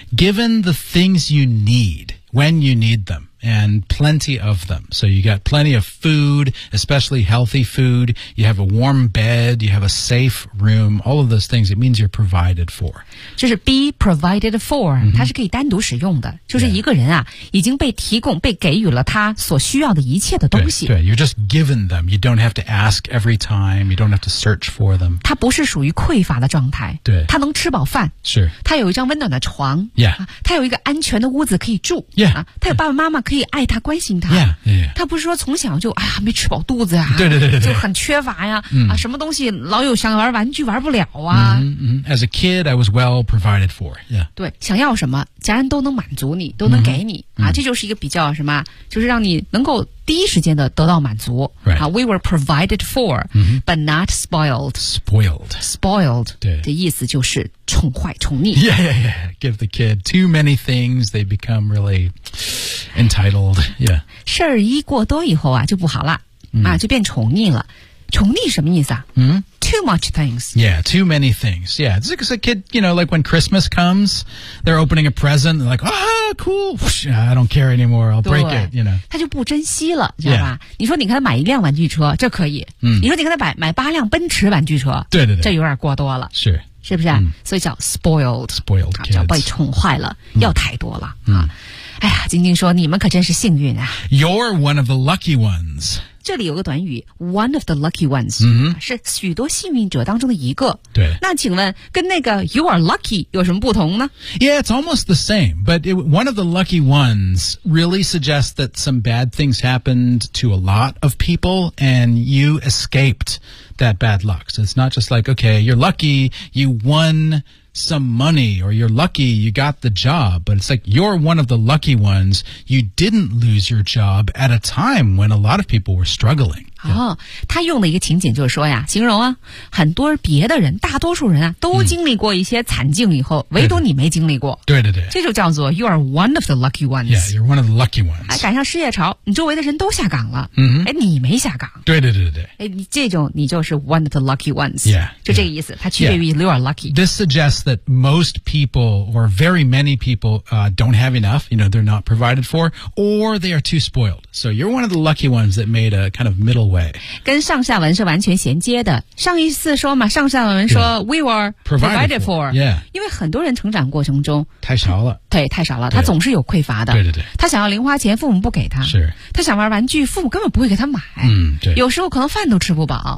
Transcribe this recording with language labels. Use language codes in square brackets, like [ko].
[en] ?Given the things you need, when you need them, and plenty of them. So you got plenty of food, especially healthy food, you have a warm bed, you have a safe room, all of those things, it means you're provided for. [zh] 就是 [en] be provided for,、 mm-hmm. [zh] 它是可以单独使用的。就是一个人啊、 [en] yeah. [zh] 已经被提供被给予了他所需要的一切的东西。对, 对 [en] ,you're just given them. You don't have to ask every time. You don't have to search for them. [zh] 它不是属于匮乏的状态。对。它能吃饱饭。是。它有一张温暖的床。 [en] Yeah. [zh] 它有一个安全的屋子可以住。 [en] Yeah. [zh] 它有爸爸妈妈可以爱他关心他。 [en] Yeah, yeah, yeah. [zh] 他不是说从小就哎呀没吃饱肚子啊。对对对对。就很缺乏呀、啊什么东西老有想玩玩具玩不了啊。 [en] As a kid, I was well provided for.、Yeah. [zh] 对想要什么家人都能满足你都能给你。 Mm-hmm. 啊这就是一个比较什么就是让你能够第一时间的得到满足。 [en] Right. 啊 ,we were provided for,、 mm-hmm. but not spoiled. Spoiled. Spoiled. [zh] 对。的意思就是宠坏宠溺。 [en] Yeah, yeah, yeah. Give the kid too many things, they become really... Entitled, yeah. [zh] 事儿一过多以后啊，就不好了、 mm. 啊，就变宠溺了。宠溺什么意思啊？嗯、mm. [en] ，too too much things. Yeah, too many things. Yeah, it's like a kid, you know, like when Christmas comes, they're opening a present, they're like, ah, cool, whoosh, I don't care anymore, I'll break it, you know. [zh] 他就不珍惜了，知道吧？ [en] Yeah. [zh] 你说你给他买一辆玩具车，这可以。嗯。你说你给他买八辆奔驰玩具车，对对对，这有点过多了。是。是不是啊？嗯、所以叫 spoiled， [en] spoiled kids， [zh] 叫被宠坏了，嗯、要太多了、嗯、啊！哎呀，晶晶说你们可真是幸运啊 [en] ！You're one of the lucky ones。 [zh] 这里有个短语 [en] ，one of the lucky ones，、嗯、 [zh] 是许多幸运者当中的一个。对，那请问跟那个 [en] you are lucky [zh] 有什么不同呢 [en] ？Yeah, it's almost the same, but one of the lucky ones really suggests that some bad things happened to a lot of people and you escaped that bad luck. So it's not just like, okay, you're lucky, you won some money, or you're lucky you got the job, but it's like you're one of the lucky ones. You didn't lose your job at a time when a lot of people were struggling. Yeah. [zh] 哦，他用了一个情景，就是说呀，形容啊，很多别的人，大多数人啊，都经历过一些惨境以后，唯独你没经历过。对对对，这就叫做 [en] you are one of the lucky ones. Yeah, you're one of the lucky ones. [zh] 哎，赶上失业潮，你周围的人都下岗了，嗯，哎，你没下岗。对对对对，哎，你这种你就是 [en] one of the lucky ones. Yeah, [zh] 就这个意思，它区别于 [en] you are lucky. This suggests that most people or very many people don't have enough. You know, they're not provided for, or they are too spoiled. So you're one of the lucky ones that made a kind of middle way. [zh] 跟上下文是完全衔接的。上一次说嘛，上下文说 [en] we were provided for， yeah， [zh] 因为很多人成长过程中太少了，对，太少了，他总是有匮乏的，对对对，他想要零花钱，父母不给他，是，他想玩玩具，父母根本不会给他买，嗯，对，有时候可能饭都吃不饱，